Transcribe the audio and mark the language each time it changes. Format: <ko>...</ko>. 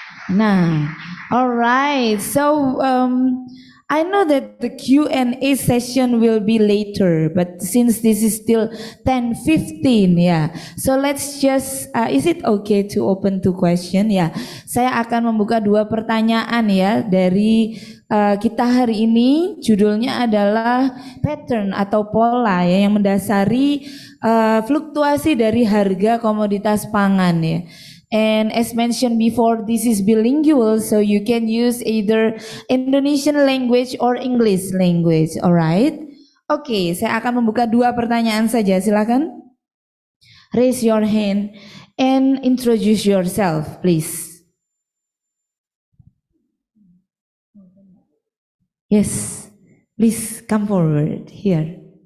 <en>Nah, all right. So I know that the Q&A session will be later, but since this is still 10:15, yeah. So let's just, is it okay to open to question?</en> <id>Ya, saya akan membuka 2 pertanyaan ya dari kita hari ini. Judulnya adalah pattern atau pola ya yang mendasari fluktuasi dari harga komoditas pangan ya.</id> <en>And as mentioned before, this is bilingual, so you can use either Indonesian language or English language, alright?</en> <id>Oke, saya akan membuka 2 pertanyaan saja, silakan.</id> <en>Raise your hand and introduce yourself, please. Yes, please come forward here.</en>